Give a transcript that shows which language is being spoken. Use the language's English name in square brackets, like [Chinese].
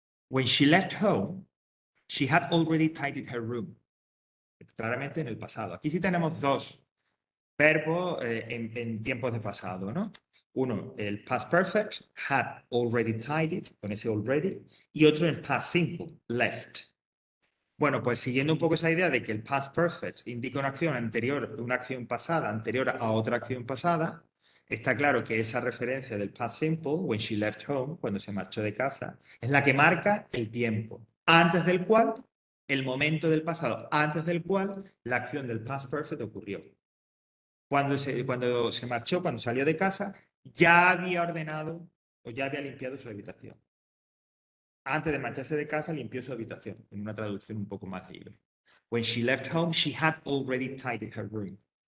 [English] When she left home, she had already tidied her room. [Spanish] Claramente en el pasado. Aquí sí tenemos dos verbos en tiempos de pasado, ¿no? Uno, el past perfect, [English] had already tidied, [Spanish] con ese already, y otro el past simple, left. Bueno, pues siguiendo un poco esa idea de que el past perfect indica una acción anterior, una acción pasada anterior a otra acción pasada, está claro que esa referencia del past simple, [English] when she left home, [Spanish] cuando se marchó de casa, es la que marca el tiempo, antes del cual, el momento del pasado, antes del cual la acción del past perfect ocurrió. Cuando se marchó, cuando salió de casa, ya había ordenado o ya había limpiado su habitación. Antes de marcharse de casa, limpió su habitación, en una traducción un poco más libre. [English] When she left home, she had already tidied her room.